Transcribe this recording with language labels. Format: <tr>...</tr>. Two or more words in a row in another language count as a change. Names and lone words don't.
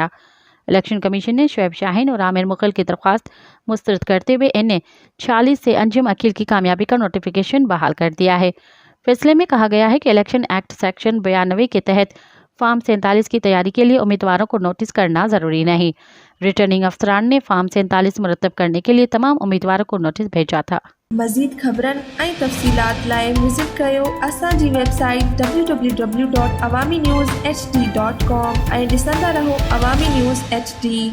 <ur>الیکشن کمیشن نے شعیب شاہین اور عامر مغل کی درخواست مسترد کرتے ہوئے NA 40 سے انجم عقیل کی کامیابی کا نوٹیفیکیشن بحال کر دیا ہے۔ فیصلے میں کہا گیا ہے کہ الیکشن ایکٹ سیکشن 92 کے تحت فارم 47 کی تیاری کے لیے امیدواروں کو نوٹس کرنا ضروری نہیں۔ ریٹرننگ افسران نے فارم 47 مرتب کرنے کے لیے تمام امیدواروں کو نوٹس بھیجا تھا۔</ur> <sd>مزید خبرن ऐं तफ़सीलात लाइ विज़िट कयो असांजी वेबसाइट www.awamiNewsHD.com ऐं ॾिसंदा रहो अवामी न्यूज़ HD।</sd>